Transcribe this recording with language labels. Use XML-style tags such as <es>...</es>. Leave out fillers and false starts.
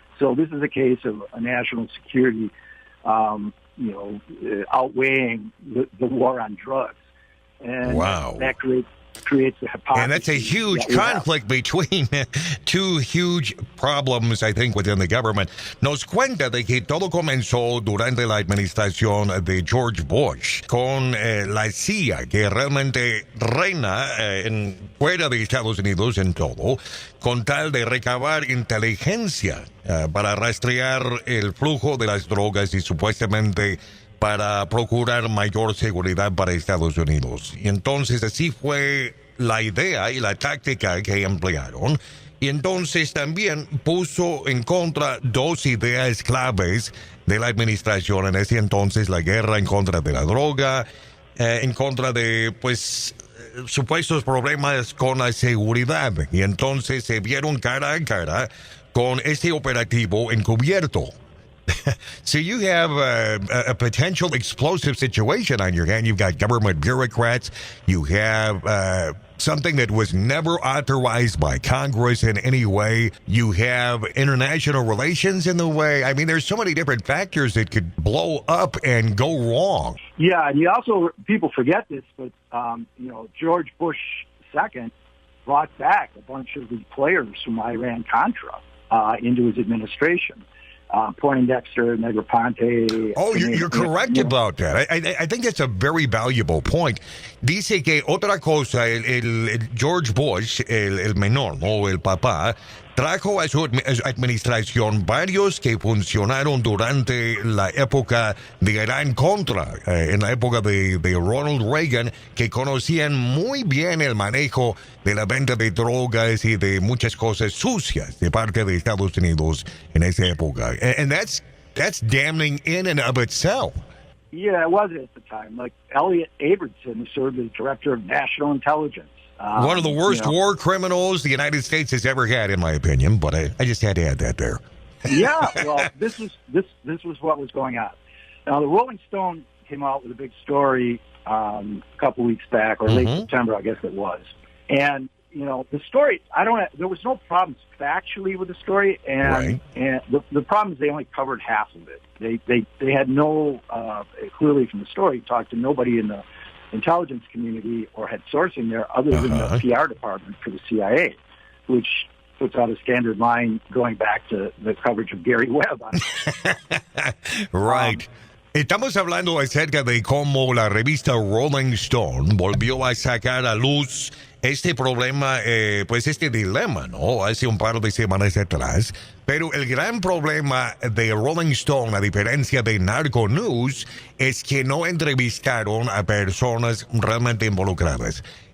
<en>So this is a case of a national security, outweighing the war on drugs. And wow. That creates the hypocrisy. And that's a huge conflict between two huge problems, I think, within the government.</en> <es>Nos cuenta de que todo comenzó durante la administración de George Bush con la CIA, que realmente reina fuera de Estados Unidos en todo, con tal de recabar inteligencia para rastrear el flujo de las drogas y supuestamente para procurar mayor seguridad para Estados Unidos. Y entonces así fue la idea y la táctica que emplearon. Y entonces también puso en contra dos ideas claves de la administración en ese entonces: la guerra en contra de la droga, en contra de, supuestos problemas con la seguridad. Y entonces se vieron cara a cara con este operativo encubierto.</es> <en>So you have a potential explosive situation on your hand. You've got government bureaucrats. You have something that was never authorized by Congress in any way. You have international relations in the way. I mean, there's so many different factors that could blow up and go wrong. Yeah, and you also, people forget this, but, George Bush II brought back a bunch of the players from Iran-Contra into his administration. Poindexter, Negroponte. Oh, you're correct about that. I think that's a very valuable point.</en> <es>Dice que otra cosa, el George Bush, el menor, ¿no? El papá, trajo a su administración varios que funcionaron durante la época de Irán Contra, en la época de Ronald Reagan, que conocían muy bien el manejo de la venta de drogas y de muchas cosas sucias de parte de Estados Unidos en esa época.</es> <en>And that's damning in and of itself. Yeah, it was at the time. Like Elliot Abramson served as director of national intelligence. One of the worst war criminals the United States has ever had, in my opinion. But I just had to add that there. Yeah, well, this was what was going on. Now, the Rolling Stone came out with a big story a couple weeks back, or late September, I guess it was. And the story, there was no problems factually with the story, and the problem is they only covered half of it. They had no, clearly from the story, talked to nobody in the intelligence community or had sourcing there other than the PR department for the CIA, which puts out a standard line going back to the coverage of Gary Webb. Right.</en> <es>Estamos hablando acerca de cómo la revista Rolling Stone volvió a sacar a luz este problema, pues este dilema, ¿no? Hace un par de semanas atrás. Pero el gran problema de Rolling Stone, a diferencia de Narco News, es que no entrevistaron a personas realmente involucradas.</es>